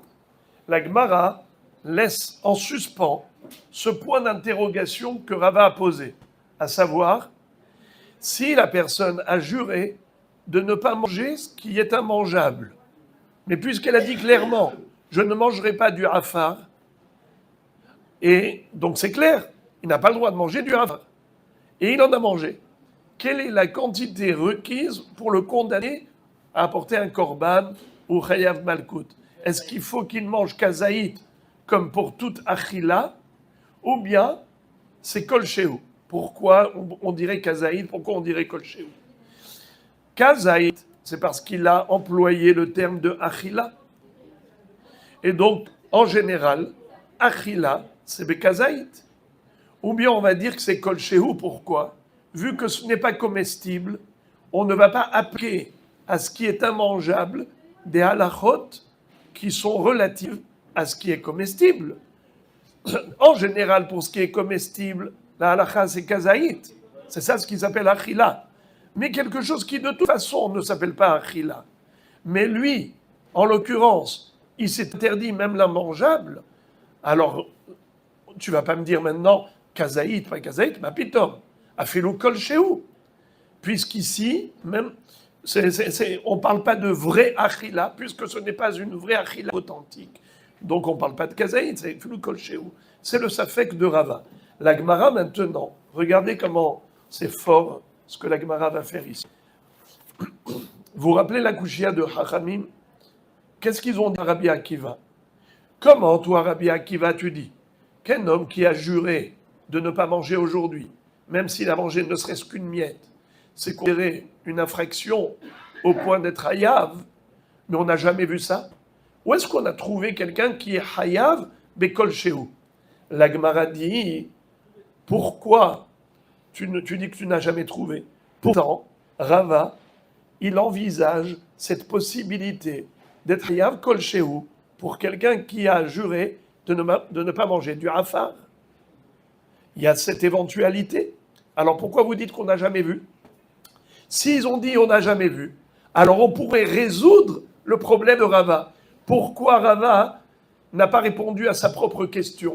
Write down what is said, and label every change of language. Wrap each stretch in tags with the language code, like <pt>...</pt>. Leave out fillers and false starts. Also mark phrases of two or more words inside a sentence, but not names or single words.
<fr>La Gemara laisse en suspens ce point d'interrogation que Rava a posé, à savoir si la personne a juré de ne pas manger ce qui est immangeable, mais puisqu'elle a dit clairement je ne mangerai pas du hafar, et donc c'est clair, il n'a pas le droit de manger du hafar, et il en a mangé. Quelle est la quantité requise pour le condamner à apporter un korban ou</fr> <he>חייב מלקות?</he> <fr>Est-ce qu'il faut qu'il mange kazaït comme pour toute achila, ou bien c'est</fr> <he>כל שהוא?</he> <fr>Pourquoi on dirait kazaït? Pourquoi on dirait</fr> <he>כל שהוא?</he> <fr>Kazaït, c'est parce qu'il a employé le terme de achila. Et donc, en général, achila, c'est bekazaït. Ou bien on va dire que c'est</fr> <he>כל שהוא.</he> <fr>Pourquoi? Vu que ce n'est pas comestible, on ne va pas appliquer à ce qui est immangeable des halachot qui sont relatives à ce qui est comestible. En général, pour ce qui est comestible, la halacha c'est kazaït. C'est ça ce qui s'appelle achila. Mais quelque chose qui de toute façon ne s'appelle pas achila. Mais lui, en l'occurrence, il s'est interdit même l'immangeable. Alors, tu vas pas me dire maintenant kazaït, pas kazaït,</fr> <he>מה פתאום. אפילו כל שהוא.</he> <fr>Puisqu'ici, même, on ne parle pas de vraie achila, puisque ce n'est pas une vraie achila authentique. Donc on ne parle pas de kazaït, c'est</fr> <he>אפילו כל שהוא.</he> <fr>C'est le safek de Rava. La Gemara maintenant, regardez comment c'est fort ce que la Gemara va faire ici. Vous vous rappelez la kushia de Chachamim? Qu'est-ce qu'ils ont dit à Rabbi Akiva? Comment toi, Rabbi Akiva, tu dis qu'un homme qui a juré de ne pas manger aujourd'hui, même s'il a mangé ne serait-ce qu'une miette, c'est considéré une infraction au point d'être hayav, mais on n'a jamais vu ça. Où est-ce qu'on a trouvé quelqu'un qui est</fr> <he>חייב בכל שהוא?</he> <fr>La Gemara dit, pourquoi tu dis que tu n'as jamais trouvé? Pourtant, Rava, il envisage cette possibilité d'être</fr> <he>חייב כל שהוא</he> <fr>pour quelqu'un qui a juré de ne pas manger du hafar. Il y a cette éventualité. Alors pourquoi vous dites qu'on n'a jamais vu? S'ils ont dit on n'a jamais vu, alors on pourrait résoudre le problème de Rava. Pourquoi Rava n'a pas répondu à sa propre question?</fr>